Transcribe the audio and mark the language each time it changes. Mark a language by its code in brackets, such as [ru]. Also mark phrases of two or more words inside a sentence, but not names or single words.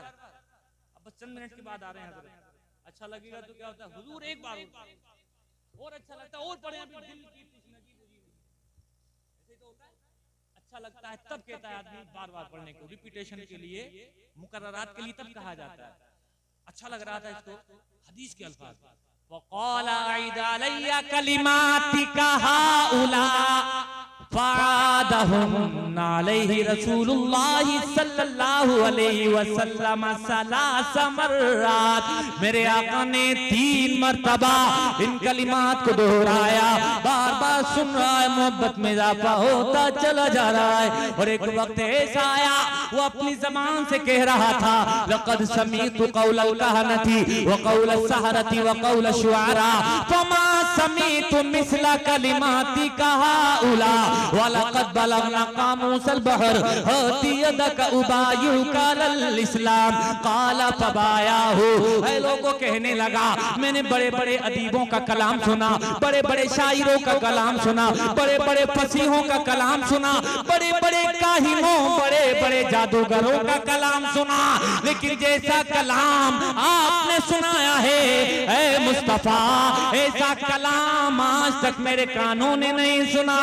[hi] अब बस चंद मिनट के बाद आ रहे हैं हज़रत। अच्छा लगेगा तो क्या होता है, हुजूर एक बार और अच्छा लगता है और पढ़े, अभी दिल की तृष्णा पूरी हुई। ऐसे तो होता है, अच्छा लगता है तब कहता है आदमी बार बार पढ़ने को, रिपीटेशन के लिए, मुकर्ररात के लिए तब कहा जाता है। अच्छा लग रहा था इसको, हदीस के अल्फाज, [ar] وقال أعد علي كلماتك هؤلاء فأعادهن عليه رسول الله صلى الله عليه وسلم ثلاث مرات. [hi] मेरे आका ने 3 मर्तबा इन कलिमात को दोहराया। बार बार सुन रहा है, मोहब्बत में इजाफा होता चला जा रहा है। और एक वक्त ऐसा आया, वो अपनी ज़बान से कह रहा था, [ar] لقد سمعت قول الكهنة وقول السحرة وقول الشعراء فما سمعت مثل كلماتك هؤلاء ولقد بلغن قاموس البحر هات يدك أبايعك على الإسلام قال فبايعه. [hi] ऐ लोगों, कहने लगा, मैंने बड़े बड़े अदीबों का कलाम सुना, बड़े बड़े शायरों का कलाम सुना, बड़े बड़े फसीहों का कलाम सुना, बड़े बड़े काहिनों, बड़े बड़े जादूगरों का कलाम सुना, लेकिन जैसा कलाम आपने सुनाया है ऐ मुस्तफा, ऐसा कलाम आज तक मेरे कानों ने नहीं सुना।